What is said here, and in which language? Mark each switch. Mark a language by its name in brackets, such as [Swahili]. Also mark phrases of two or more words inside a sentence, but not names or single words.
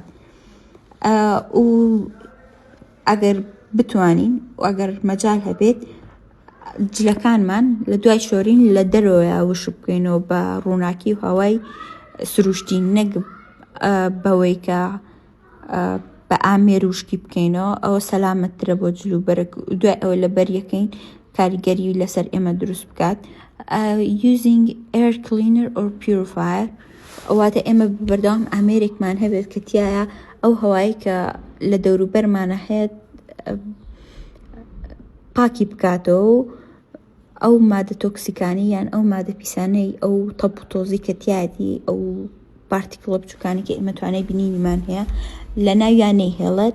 [Central Kurdish] و ئەگەر بتوانین و ئەگەر مەجال هەبێت جلەکانمان لە دوای شۆرین لە دەرەوەیە وش بکەینەوە بە ڕووناکی و هەوای سروشتی، نەک بەوەی کە بە ئامێر وشکی بکەینەوە، ئەوە سەلامەتترە بۆ جلو بەرەک. دوای ئەوە لە بەریەکەین کاریگەری لەسەر ئێمە دروست بکات. [English] using air cleaner or purifier [Central Kurdish] واتە ئێمە بەردەوام ئامێرێکمان هەبێت کە تایە ئەو هەوایی کە لە دەوروبەرمانە هەیە پاکی بکاتەوە ئەو مادە تۆکسیکانی یان ئەو مادە پیسانەی ئەو تەب و تۆزی کە تیادی ئەو پارتیکڵە بچووکانی کە ئێمە توانای بینینیمان هەیە لە ناویان نەیهێڵێت.